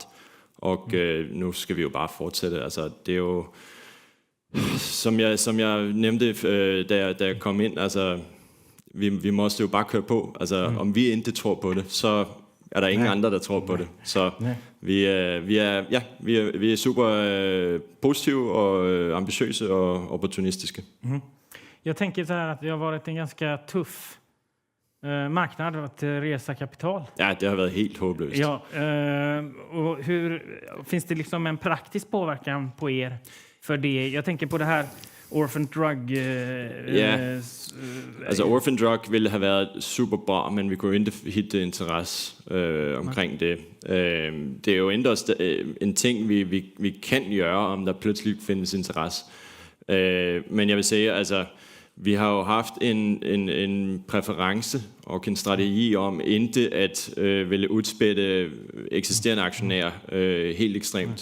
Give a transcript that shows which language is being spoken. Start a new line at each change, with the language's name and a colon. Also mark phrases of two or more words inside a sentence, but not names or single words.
Danish: Og nu skal vi jo bare fortsætte. Altså, det er jo, som jeg nævnte, da jeg kom ind, altså, vi måste jo bare køre på. Altså, om vi ikke tror på det, så er der ingen andre, der tror på det. Så vi er super positive og ambitiøse og opportunistiske.
Swedish: Jag tänker så här att det har varit en ganska tuff marknad att resa kapital.
Danish: Ja, det har været helt håbløst.
Swedish: Ja, och finns det liksom en praktisk påverkan på er för det? Jag tänker på det här Orphan Drug...
Danish: altså Orphan Drug ville have været super bra, men vi kunne ikke hitte interesse omkring det. Det er jo endda en ting, vi kan gøre, om der pludselig findes interesse. Men jeg vil sige, altså, vi har jo haft en præference og en strategi om ikke at ville udspætte eksisterende aktionærer helt ekstremt.